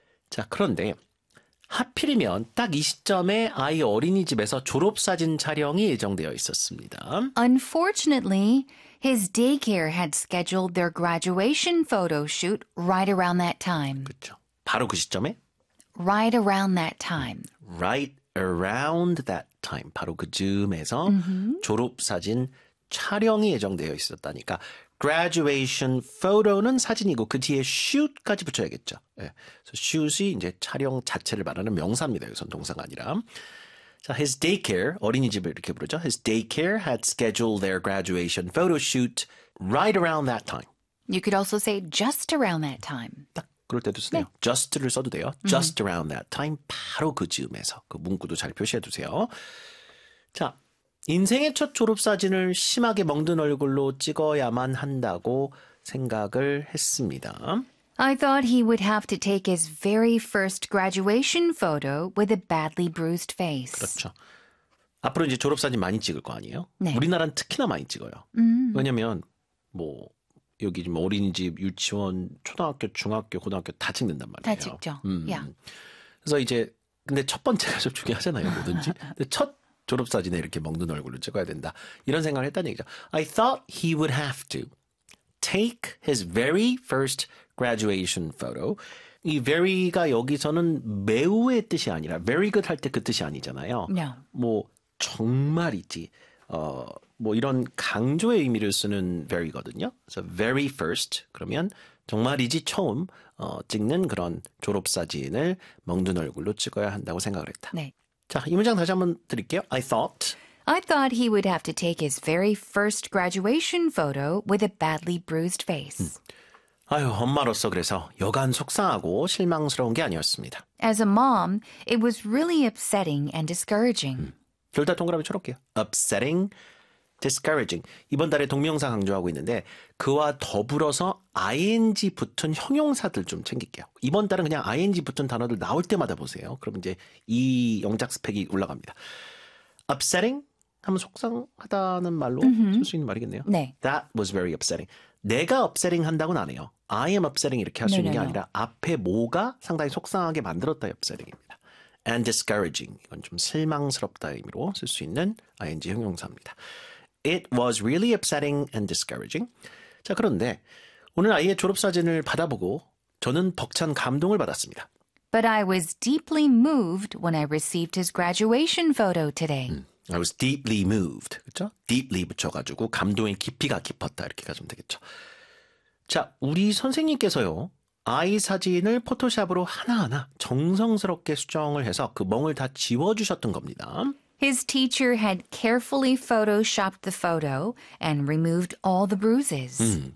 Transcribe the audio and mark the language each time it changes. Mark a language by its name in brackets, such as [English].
[Korean] 자, 그런데 하필이면 딱 이 시점에 아이 어린이집에서 졸업사진 촬영이 예정되어 있었습니다. [English] Unfortunately, his daycare had scheduled their graduation photo shoot right around that time. [Korean] 그렇죠. 바로 그 시점에? [English] Right around that time. Right around that time. [Korean] 바로 그 즈음에서 졸업사진 촬영이 예정되어 있었다니까. Graduation photo는 사진이고 그 뒤에 shoot까지 붙여야겠죠. 예. So shoot이 이제 촬영 자체를 말하는 명사입니다. 여기서 동사가 아니라. 자, [English] his daycare, [Korean] 어린이집을 이렇게 부르죠. [English] His daycare had scheduled their graduation photo shoot right around that time. You could also say just around that time. [Korean] 딱 그럴 때도 쓰네요. 네. Just를 써도 돼요. [English] Just around that time, [Korean] 바로 그 즈음에서. 그 문구도 잘 표시해 두세요. 자, 인생의 첫 졸업사진을 심하게 멍든 얼굴로 찍어야만 한다고 생각을 했습니다. [English] I thought he would have to take his very first graduation photo with a badly bruised face. [Korean] 그렇죠. 앞으로 이제 졸업사진 많이 찍을 거 아니에요? 네. 우리나라는 특히나 많이 찍어요. 왜냐하면 뭐 여기 지금 어린이집, 유치원, 초등학교, 중학교, 고등학교 다 찍는단 말이에요. 다 찍죠. 그래서 이제 근데 첫 번째가 좀 중요하잖아요, 뭐든지. 근데 첫 졸업사진에 이렇게 멍든 얼굴로 찍어야 된다. 이런 생각을 했다는 얘기죠. [English] I thought he would have to take his very first graduation photo. [Korean] 이 very가 여기서는 매우의 뜻이 아니라 [English] very good [Korean] 할 때 그 뜻이 아니잖아요. [English] No. [Korean] 뭐 정말이지. 뭐 이런 강조의 의미를 쓰는 very거든요. [English] So very first [Korean] 그러면 정말이지 처음 찍는 그런 졸업사진을 멍든 얼굴로 찍어야 한다고 생각을 했다. 네. 자, 이 문장 다시 한번 드릴게요. [English] I thought he would have to take his very first graduation photo with a badly bruised face. [Korean] 아유, 엄마로서 그래서 여간 속상하고 실망스러운 게 아니었습니다. [English] As a mom, it was really upsetting and discouraging. [Korean] 둘 다 동그라미 쳐놓을게요. [English] Upsetting, discouraging. [Korean] 이번 달에 동명사 강조하고 있는데 그와 더불어서 ing 붙은 형용사들 좀 챙길게요. 이번 달은 그냥 ing 붙은 단어들 나올 때마다 보세요. 그럼 이제 이 영작 스펙이 올라갑니다. Upsetting 하면 속상하다는 말로 쓸 수 있는 말이겠네요. 네. [English] That was very upsetting. [Korean] 내가 upsetting 한다고는 안 해요. [English] I am upsetting [Korean] 이렇게 할 수 있는 게 아니라 앞에 뭐가 상당히 속상하게 만들었다 upsetting입니다. [English] And discouraging [Korean] 이건 좀 실망스럽다 의미로 쓸 수 있는 ing 형용사입니다. [English] It was really upsetting and discouraging. [Korean] 자, 그런데 오늘 아이의 졸업사진을 받아보고 저는 벅찬 감동을 받았습니다. [English] But I was deeply moved when I received his graduation photo today. I was deeply moved. [Korean] 그렇죠? Deeply 붙여가지고 감동의 깊이가 깊었다. 이렇게 가시면 되겠죠. 자, 우리 선생님께서요. 아이 사진을 포토샵으로 하나하나 정성스럽게 수정을 해서 그 멍을 다 지워주셨던 겁니다. [English] His teacher had carefully photoshopped the photo and removed all the bruises.